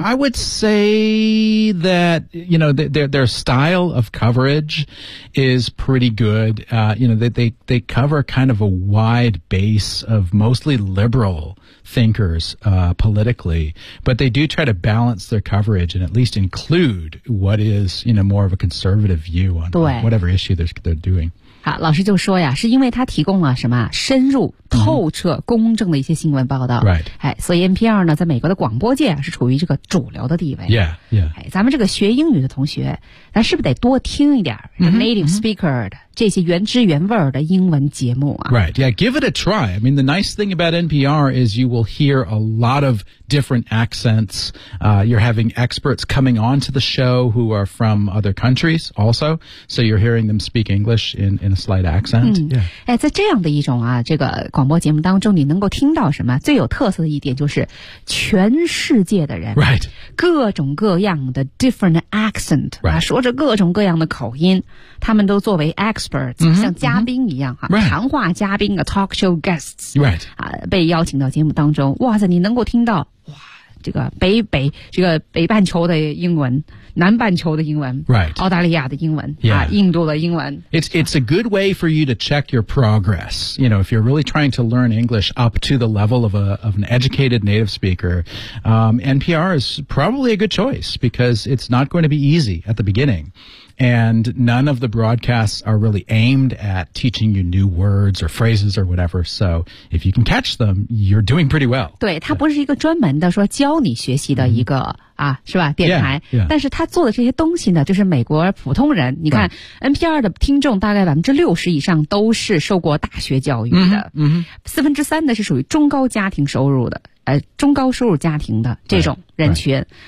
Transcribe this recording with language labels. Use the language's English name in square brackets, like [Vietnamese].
[English] I would say that, you know, their style of coverage is pretty good. You know, they cover kind of a wide base of mostly liberal thinkers, politically, but they do try to balance their coverage and at least include what is, you know, more of a conservative view on whatever issue they're doing. [Chinese] 好，老师就说呀，是因为他提供了什么深入、透彻、公正的一些新闻报道。 [English] Right. [Chinese] 哎，所以 NPR 呢，在美国的广播界是处于这个主流的地位。 [English] Yeah, yeah. [Chinese] 哎，咱们这个学英语的同学，咱是不是得多听一点 [English] native speaker [Chinese] 的？ Mm-hmm. 这些原汁原味的英文节目啊。 [English] Right, yeah, give it a try. I mean, the nice thing about NPR is you will hear a lot of different accents. You're having experts coming onto the show who are from other countries also. So you're hearing them speak English in a slight accent.、 [Chinese] 嗯、yeah. 哎，在这样的一种啊，这个广播节目当中，你能够听到什么？最有特色的一点就是全世界的人。 [English] Right. [Chinese] 各种各样的 [English] different accent、 right. [Chinese] 啊、说着各种各样的口音，他们都作为 experts、 mm-hmm, 像嘉宾一样、啊 [English] right. [Chinese] 谈话嘉宾的 [English] talk show guests、 right. [Chinese] 啊、被邀请到节目当中，哇塞，你能够听到哇这个北这个北半球的英文，南半球的英文、 [English] right. [Chinese] 澳大利亚的英文、 [English] yeah. [Chinese] 啊、印度的英文。 [English] It's a good way for you to check your progress. You know, if you're really trying to learn English up to the level of, of an educated native speaker、NPR is probably a good choice because it's not going to be easy at the beginning. And none of the broadcasts are really aimed at teaching you new words or phrases or whatever. So if you can catch them, you're doing pretty well. [Chinese] 对，它不是一个专门的说教你学习的一个、mm-hmm. 啊，是吧？电台， [English] yeah, yeah. [Chinese] 但是他做的这些东西呢，就是美国普通人。你看、 [English] right. [Chinese] ，NPR 的听众大概60%以上都是受过大学教育的，嗯、mm-hmm. ， 3/4呢是属于中高家庭收入的，中高收入家庭的这种人群，